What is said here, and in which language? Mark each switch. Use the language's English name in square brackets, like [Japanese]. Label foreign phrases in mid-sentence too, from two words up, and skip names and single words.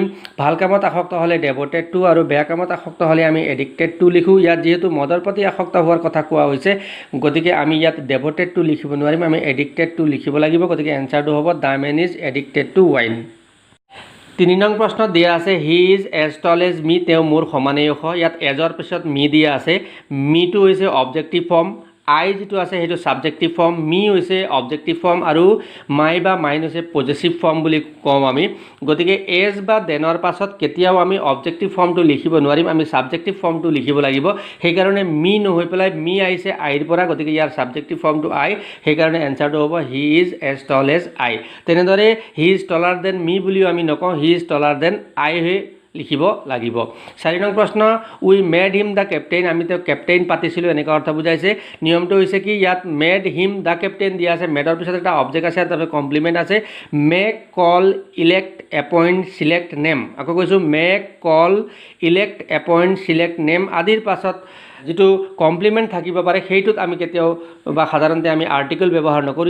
[Assamese] ভাল কামত আসক্ত হ'লে [English] devoted to, [Assamese] আৰু বেয়া কামত আসক্ত হ'লে আমি [English] addicted to [Assamese] লিখোঁ। ইয়াত যিহেতু মদৰ প্ৰতি আসক্ত হোৱাৰ কথা কোৱা হৈছে, গতিকে আমি ইয়াত [English] devoted to [Assamese] লিখিব নোৱাৰিম, আমি [English] addicted to [Assamese] লিখিব লাগিব। গতিকে এনচাৰটো হ'ব [English] the man is addicted to wine. [Assamese] 3 নং প্ৰশ্নত দিয়া আছে [English] he is as tall as me. [Assamese] তেওঁ মোৰ সমানেই ওখ। ইয়াত এজৰ পিছত মি দিয়া আছে। মিটো হৈছে [English] objective form, [Assamese] আই যিটো আছে সেইটো [English] subjective form, [Assamese] মি হৈছে [English] objective form, [Assamese] আৰু মাই বা মাইন হৈছে [English] possessive form [Assamese] বুলি কওঁ আমি। গতিকে এজ বা দেনৰ পাছত কেতিয়াও আমি [English] objective formটো [Assamese] লিখিব নোৱাৰিম, আমি [English] subjective formটো [Assamese] লিখিব লাগিব। সেইকাৰণে মি নহৈ পেলাই মি আহিছে আইৰ পৰা, গতিকে ইয়াৰ [English] subjective formটো [Assamese] আই। সেইকাৰণে এনচাৰটো হ'ব [English] he is as tall as I. তেনেদৰে he is taller than me [Assamese] বুলিও আমি নকওঁ, [English] he is taller than I [Assamese] হৈ লিখিব লাগিব। 4 নং প্ৰশ্ন, [English] we made him the captain. [Assamese] আমি তেওঁ কেপ্টেইন পাতিছিলোঁ, এনেকুৱা অৰ্থ বুজাইছে। নিয়মটো হৈছে কি, ইয়াত [English] made him the captain [Assamese] দিয়া আছে, মেডৰ পিছত এটা অবজেক্ট আছে, তাৰপিছত কমপ্লিমেণ্ট আছে। [English] make, call, elect, appoint, select, name. [Assamese] আকৌ কৈছোঁ [English] make, call, elect, appoint, select, name [Assamese] আদিৰ পাছত যিটো কমপ্লিমেণ্ট থাকিব পাৰে সেইটোত আমি কেতিয়াও বা সাধাৰণতে আমি আৰ্টিকল ব্যৱহাৰ নকৰোঁ।